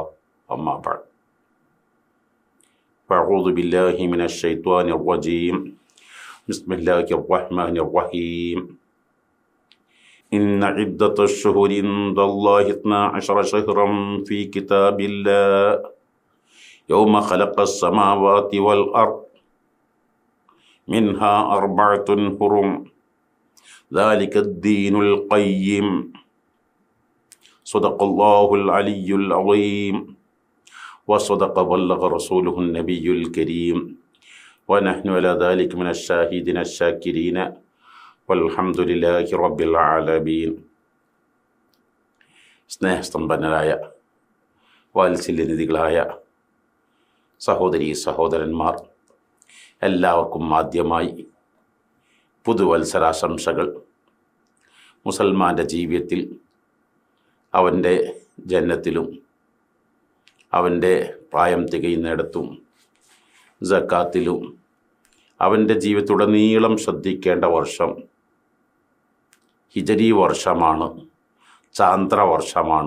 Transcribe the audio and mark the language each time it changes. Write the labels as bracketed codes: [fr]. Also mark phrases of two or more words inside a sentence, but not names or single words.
[ar] أما بعد. أعوذ بالله من الشيطان الرجيم. بسم الله الرحمن الرحيم. إن عدة الشهور عند الله 12 شهرا في كتاب الله يوم خلق السماوات والأرض منها 4 حرم ذلك الدين القيم صدق الله العلي العظيم وصدق بلغ رسوله النبي الكريم ونحن على ذلك من الشاهدين الشاكرين والحمد لله رب العالمين. [ml] സ്നേഹസ്തംഭനരായ വാത്സല്യനിധികളായ സഹോദരീ സഹോദരന്മാർ, എല്ലാവർക്കും ആദ്യമായി പുതുവത്സരാശംസകൾ. മുസൽമാൻ്റെ ജീവിതത്തിൽ അവൻ്റെ ജന്നത്തിലും അവൻ്റെ പ്രായം തികയുന്നിടത്തും സക്കാത്തിലും അവൻ്റെ ജീവിതത്തിലുടനീളം ശ്രദ്ധിക്കേണ്ട വർഷം ഹിജരി വർഷമാണ്, ചാന്ദ്രവർഷമാണ്.